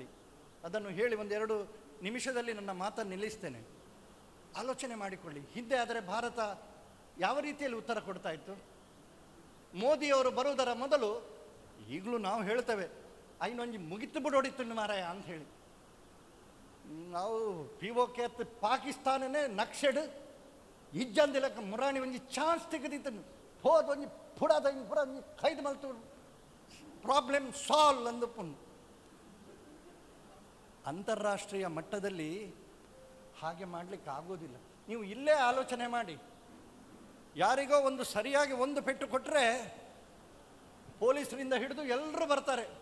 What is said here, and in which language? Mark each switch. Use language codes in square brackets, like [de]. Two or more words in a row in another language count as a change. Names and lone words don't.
[kn] ಅದನ್ನು ಹೇಳಿ 1-2 ನಿಮಿಷದಲ್ಲಿ ನನ್ನ ಮಾತನ್ನು ನಿಲ್ಲಿಸ್ತೇನೆ. ಆಲೋಚನೆ ಮಾಡಿಕೊಳ್ಳಿ, ಹಿಂದೆ ಆದರೆ ಭಾರತ ಯಾವ ರೀತಿಯಲ್ಲಿ ಉತ್ತರ ಕೊಡ್ತಾ ಇತ್ತು? ಮೋದಿಯವರು ಬರುವುದರ ಮೊದಲು ಈಗಲೂ ನಾವು ಹೇಳ್ತೇವೆ, [tcy] ಐನೊಂಜಿ ಮುಗಿತು ಬಿಡೋಡಿತ್ತು ಮಾರಾಯ [kn] ಅಂತ ಹೇಳಿ. [tcy] ನಾವು POK ಪಾಕಿಸ್ತಾನನೇ ನಕ್ಷೆಡ್ ಇಜ್ಜಂದಿಲಕ್ಕ ಮುರಾಣಿ ಒಂಜಿ ಚಾನ್ಸ್ ತೆಗೆದಿತ್ತು. ಹೋದ ಒಂಜಿ ಪುಡದ ಕೈದು ಮಲ್ತು [en] problem solve [tcy] ಅಂದಪ್ಪು. [kn] ಅಂತಾರಾಷ್ಟ್ರೀಯ ಮಟ್ಟದಲ್ಲಿ ಹಾಗೆ ಮಾಡಲಿಕ್ಕೆ ಆಗೋದಿಲ್ಲ. ನೀವು ಇಲ್ಲೇ ಆಲೋಚನೆ ಮಾಡಿ, ಯಾರಿಗೋ ಸರಿಯಾಗಿ ಒಂದು ಪೆಟ್ಟು ಕೊಟ್ಟರೆ ಪೊಲೀಸರಿಂದ ಹಿಡಿದು ಎಲ್ಲರೂ ಬರ್ತಾರೆ.